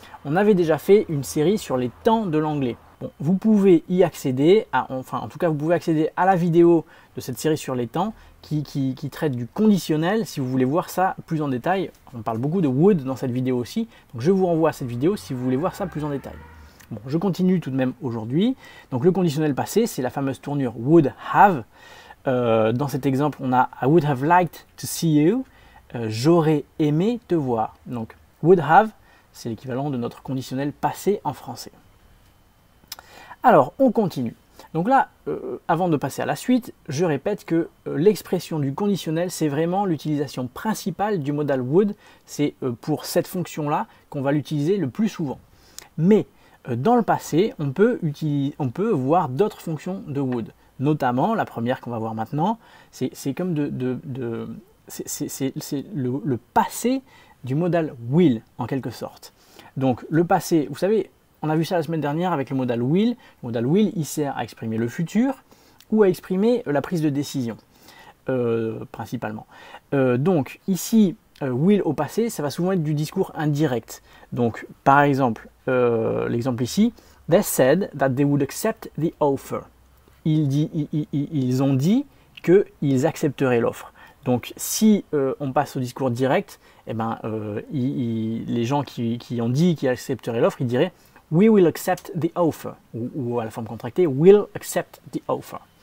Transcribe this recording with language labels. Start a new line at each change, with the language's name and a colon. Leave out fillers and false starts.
French: On avait déjà fait une série sur les temps de l'anglais. Bon, vous pouvez y accéder, en tout cas, vous pouvez accéder à la vidéo de cette série sur les temps qui traite du conditionnel. Si vous voulez voir ça plus en détail, on parle beaucoup de would dans cette vidéo aussi. Donc, je vous renvoie à cette vidéo si vous voulez voir ça plus en détail. Bon, je continue tout de même aujourd'hui. Donc le conditionnel passé, c'est la fameuse tournure would have. Dans cet exemple, on a
English: I would have liked to see you.
French: J'aurais aimé te voir. Donc would have, c'est l'équivalent de notre conditionnel passé en français. Alors, on continue. Donc là, avant de passer à la suite, je répète que l'expression du conditionnel, c'est vraiment l'utilisation principale du modal would. C'est pour cette fonction-là qu'on va l'utiliser le plus souvent. Mais dans le passé, on peut voir d'autres fonctions de would. Notamment, la première qu'on va voir maintenant, c'est comme c'est le passé du modal will, en quelque sorte. Donc, le passé, vous savez, on a vu ça la semaine dernière avec le modal will. Le modal will, il sert à exprimer le futur ou à exprimer la prise de décision, principalement. Donc, ici, will au passé, ça va souvent être du discours indirect. Donc, par exemple, l'exemple ici,
English: they said that they would accept the offer.
French: Ils ont dit qu'ils accepteraient l'offre. Donc, si on passe au discours direct, les gens qui ont dit qu'ils accepteraient l'offre, ils diraient
English: we will accept the offer,
French: ou à la forme contractée,
English: will accept the offer.